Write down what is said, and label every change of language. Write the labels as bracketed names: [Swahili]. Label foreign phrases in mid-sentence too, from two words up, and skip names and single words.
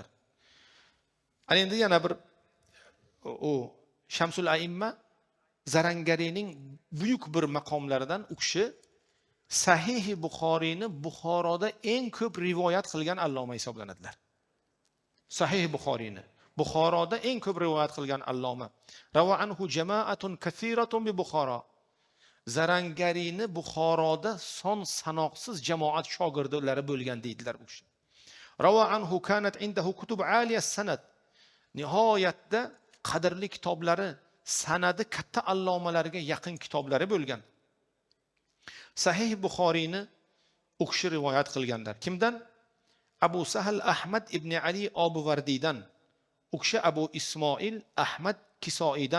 [Uzbek] Ana endi yana bir u Shamsul Aimma Zarangarining buyuk bir maqomlaridan u kishi Sahih Buxoriyni Buxoroda eng ko'p rivoyat qilgan alloma hisoblanadilar. Sahih Buxoriyni Buxoroda eng ko'p rivoyat qilgan alloma. [Arabic] روى عنه جماعة كثيرة ببخارى. [Uzbek] Zarangarini Buxoroda son sanoqsiz jamoat shogirdlari bo'lgan deydilar u kishi. [Arabic] روى عنه كانت عنده كتب عالية السند. [Uzbek] Nihoyatda qadrli kitoblari, sanadi katta allomalarga yaqin kitoblari bo'lgan. Sahih Buxoriyni u kishi rivoyat qilganlar. Kimdan? Abu Sahal Ahmad ibn Ali Obuvardiydan. U kishi Abu Ismoil Ahmad Kisoidan.